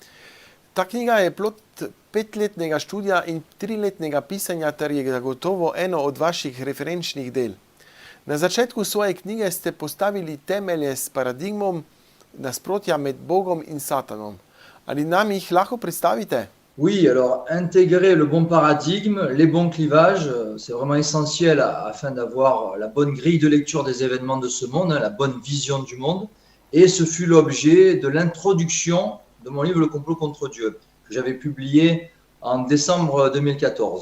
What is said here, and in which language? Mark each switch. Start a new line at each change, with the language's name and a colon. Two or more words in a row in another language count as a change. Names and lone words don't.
Slovenian: Ta knjiga je plod 5-letnega študija in 3-letnega pisanja ter je zagotovo eno od vaših referenčnih del. Na začetku svoje knjige ste postavili temelje s paradigmom nasprotja med Bogom in Satanom. Ali nam jih lahko predstavite?
French: Oui, alors intégrer le bon paradigme, les bons clivages, c'est vraiment essentiel afin d'avoir la bonne grille de lecture des événements de ce monde, la bonne vision du monde. Et ce fut l'objet de l'introduction de mon livre Le complot contre Dieu, que j'avais publié en décembre 2014.